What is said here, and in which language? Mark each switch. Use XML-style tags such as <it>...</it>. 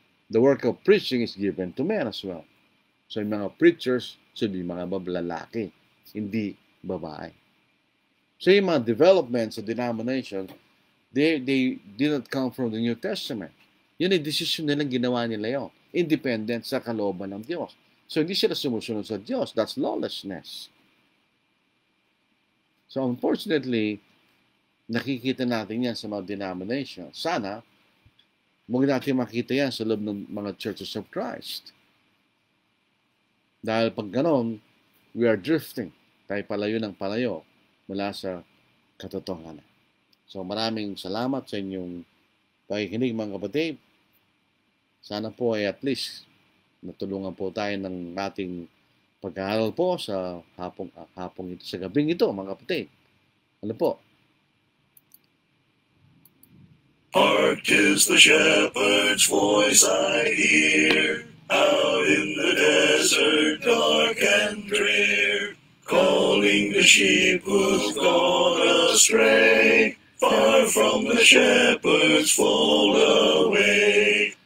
<en>The work of preaching is given to men as well.</en> <tl>So yung mga preachers</tl> <en>should be</en> <tl>mga babalalaki, hindi babae.</tl> <en>So yung mga developments sa denomination, they did not come from the New Testament.</en> <tl>Yun ay decision nilang ginawa nila yun. Independent sa kalooban ng Diyos. So hindi sila sumusunod sa Diyos.</tl> <en>That's lawlessness.</en> <tl>So unfortunately, nakikita natin yan sa mga denomination. Sana, huwag natin makita yan sa loob ng mga churches of Christ. Dahil pag ganon,</tl> <en>we are drifting.</en> <tl>Tayo palayo ng palayo mula sa katotohanan. So maraming salamat sa inyong pakikinig mga kapatid. Sana po ay at least natulungan po tayo ng ating pag-aaral po sa hapong ito, sa gabing ito mga kapatid. Ano po?</tl> <en>Hark 'tis the shepherd's voice I hear, Out in the desert dark and drear, calling the sheep who've gone astray, far from the shepherd's fold away.</en>